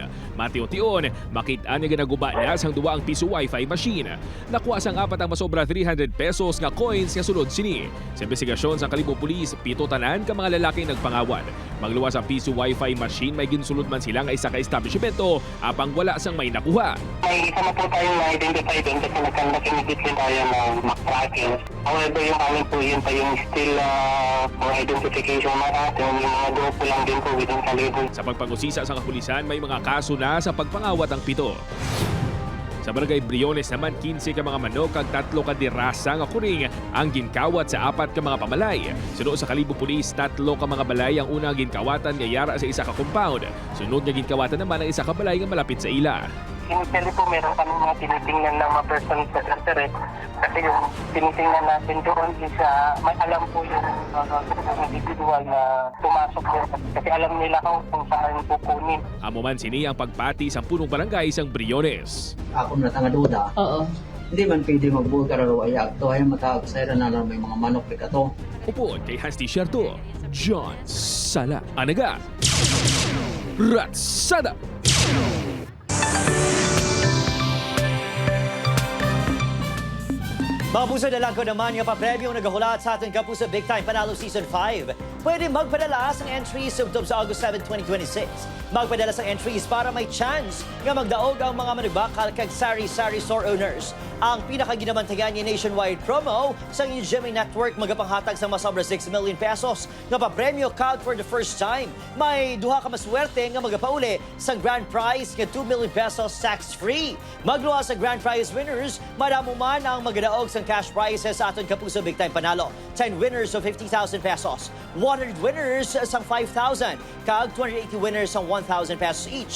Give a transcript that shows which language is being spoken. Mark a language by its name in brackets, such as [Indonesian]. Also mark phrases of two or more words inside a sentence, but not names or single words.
[Hiligaynon] Matiyon-tiyon, makita niya ginaguba na sang duwa ang piso [English] wifi machine. [Hiligaynon] Nakuha sang 4 ang masobra 300 pesos nga coins nga sulod sini. Sa investigasyon sa Kalibo Police, 7 tanan ka mga lalaki nagpangawad. Magluwas ang piso [English] wifi machine, [Hiligaynon] may ginsulod man sila nga isa ka establishmento, apang wala sang may nakuha. [Filipino] May isa na po tayong na-identify doon kasi nagkanda-kinigit din tayo ng McCracken. However, yung amin po yun pa yung still mga identification natin, yung mga grupo lang din po within Kalibo. [Hiligaynon] Sa pagpangusisa sa kapulisan, may mga kaso na sa pagpangawat ang 7. Sa Barangay Briones naman, 15 ka mga manok kag 3 ka dirasa nga kuring ang ginkawat sa 4 ka mga pamalay. Sunod sa Kalibo Police, 3 ka mga balay ang unang ginkawatan nga yara sa isa ka compound. Sunod nga ginkawatan naman ang isa ka balay nga malapit sa ila. [Filipino] Initially po, meron kami mga tinitingnan ng mga person sa internet kasi yung tinitingnan natin doon is may alam po yung individual na pumasok doon kasi alam nila kung saan kukunin. [Hiligaynon] Amo man sini ang pagpati sa punong barangay sang Briones. Ako na tanga duda. Oo. Hindi man pwede magbuka raw ayag. To ay matawag sa na lang may mga manok ka to. Upod kay Hans T-Shirto, John Sala Anaga, Ratsada. Mabusa na lang ko naman yung papremyo nagahulat sa ating Kapuso Big Time Panalo Season 5. Pwede magpadala sa entries subtob sa August 7, 2026. Magpadala sa entries para may chance nga magdaog ang mga manugbakal kag sari-sari [English] store owners. [Hiligaynon] Ang pinakaginamantagan niya [English] nationwide promo [Hiligaynon] sa Jimmy Network magapanghatag sa masobra 6 million pesos nga papremyo kag [English] for the first time. [Hiligaynon] May duha ka maswerte nga magapauli sa [English] grand prize [Hiligaynon] nga 2 million pesos tax-free. Magluwa sa [English] grand prize winners, [Hiligaynon] madamo man ang magadaog sa [English] cash prizes [Hiligaynon] sa aton Kapuso Big Time Panalo. [English] 10 winners of 50,000 pesos, 100 winners sang 5,000, kag 280 winners sang 1,000 pesos each.